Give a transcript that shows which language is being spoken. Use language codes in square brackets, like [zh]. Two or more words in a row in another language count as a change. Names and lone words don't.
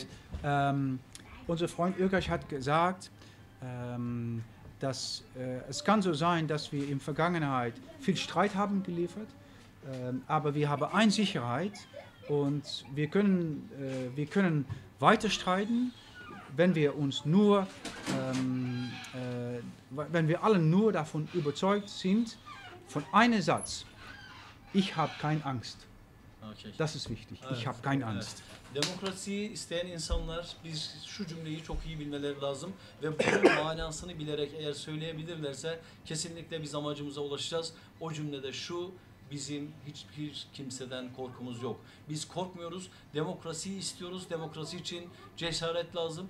[de] Unser Freund Urkesh hat gesagt, dass es kann so sein, dass wir in der Vergangenheit viel Streit haben geliefert, aber wir haben eine Sicherheit und wir können weiter streiten, wenn wir uns nur, wenn wir alle nur davon überzeugt sind, von einem Satz: Ich habe keine Angst. Okay. Das ist wichtig. [tr] Evet, [de] Ich habe keine [tr] evet. [de] Angst. [tr] Demokrasiyi isteyen insanlar biz şu cümleyi çok iyi bilmeleri lazım ve bunun manasını bilerek eğer söyleyebilirlerse kesinlikle biz amacımıza ulaşacağız. O cümlede şu: bizim hiçbir kimseden korkumuz yok. Biz korkmuyoruz. Demokrasiyi istiyoruz. Demokrasi için cesaret lazım.